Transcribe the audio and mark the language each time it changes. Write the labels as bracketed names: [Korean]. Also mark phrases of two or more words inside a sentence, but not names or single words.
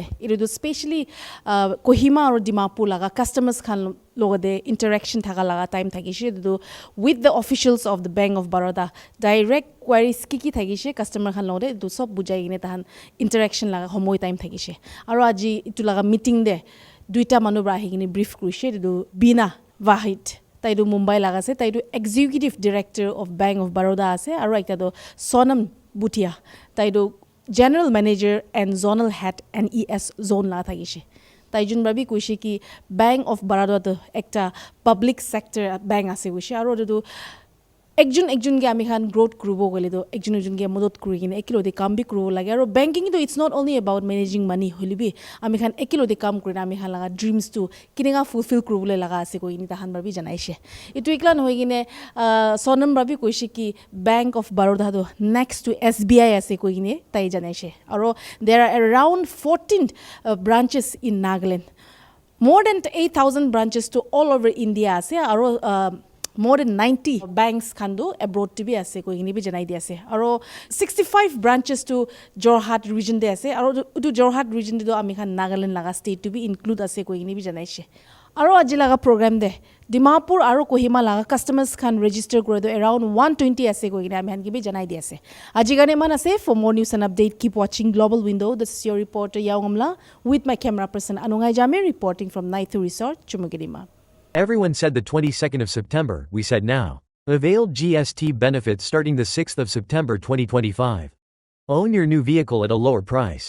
[English] It is specially Kohima or Dimapur laga customers [Naga Pidgin] khan logade [English] interaction [Naga Pidgin] thaga laga [English] time thagishe with the officials of the Bank of Baroda. Direct queries [Naga Pidgin] kiki thagishe customer khan logade do sob bujai gine tahan interaction laga homoy time thagishe. Aro aji itu laga meeting de duita manu bra ahi gine brief kurishe do Bina Vahid. Taidu Mumbai lagase, taidu [English] executive director of Bank of Baroda [Naga Pidgin] ase, aru ekta do Sonam Bhutia, taidu [English] general manager and zonal head NES zone [Naga Pidgin] la thagishe. Taijun brabi kuishe ki Bank of Baroda do ekta [English] public sector bank [Naga Pidgin] ase kuishe, aru do ekjun ge ami khan growth kurubo gole do ekjun ge modot kuri kine ekilo de kam bi kurubo lage, aru banking do [English] it's not only about managing money [Naga Pidgin] holibi ami khan ekilo de kam kuri ami khan laga dreams to kininga fulfill kurubole laga ase koi ni tahan brabi janaishe. Itu iklan hoi gine Sonam brabi kuishe ki Bank of Baroda do [English] next to [Naga Pidgin] SBI ase koi ni tai janaishe. Aru [English] there are around 14 branches in Nagaland, more than 8,000 branches [Naga Pidgin] to [English] all over India [Naga Pidgin] ase, aru [English] more than 90 banks [Naga Pidgin] khandu abroad to be ase koi ni bi janai di ase, aro 65 branches to Jorhat region de ase, aro to Jorhat region de do ami khan Nagaland laga state to be include ase koi ni bi janaishe. Aro aji laga program de Dimapur aro Kohima laga customers khan register kore do around 120 ase koi ni ami khan ki bi janai di ase. Aji gane man ase. [English] For more news and update, keep watching Global Window. This is your reporter Yaungamla with my camera person Anungai Jame reporting from Naithu Resort, Chumugirima. Everyone said the 22nd of September, we said now. Avail GST benefits starting the 6th of September 2025. Own your new vehicle at a lower price.